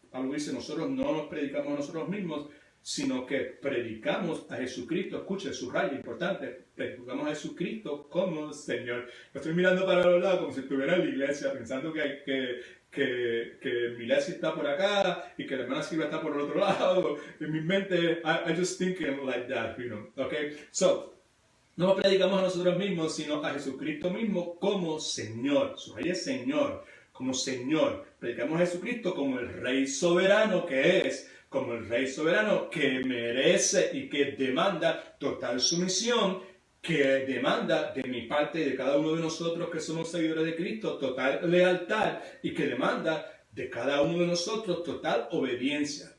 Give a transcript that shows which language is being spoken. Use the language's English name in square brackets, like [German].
[Spanish] Pablo dice, nosotros no nos predicamos a nosotros mismos, sino que predicamos a Jesucristo. Escuche, subraya, importante, predicamos a Jesucristo como Señor. Yo estoy mirando para los lados como si estuviera en la iglesia, pensando que mi iglesia está por acá y que la hermana Silvia está por el otro lado. En mi mente, [English] I just thinking like that, you know, okay? [Spanish] So, no predicamos a nosotros mismos, sino a Jesucristo mismo como Señor. Subraya Señor, como Señor. Predicamos a Jesucristo como el Rey soberano que es, como el Rey soberano que merece y que demanda total sumisión, que demanda de mi parte y de cada uno de nosotros que somos seguidores de Cristo total lealtad y que demanda de cada uno de nosotros total obediencia.